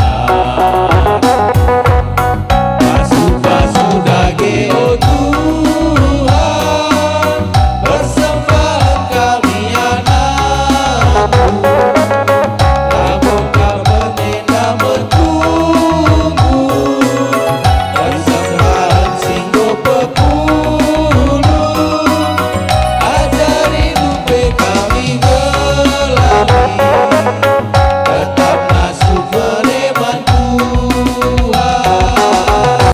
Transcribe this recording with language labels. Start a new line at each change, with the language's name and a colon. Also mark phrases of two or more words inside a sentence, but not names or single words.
Batak Karo: Pasu-pasu dage oh Tuhan, persembahan kami anakmu.
Indonesian: Namun kami tidak bertunggu, persembahan
Batak Karo: singgo pepuluh. Ajari dupe kami gelami, tetap masuk meneman Tuhan.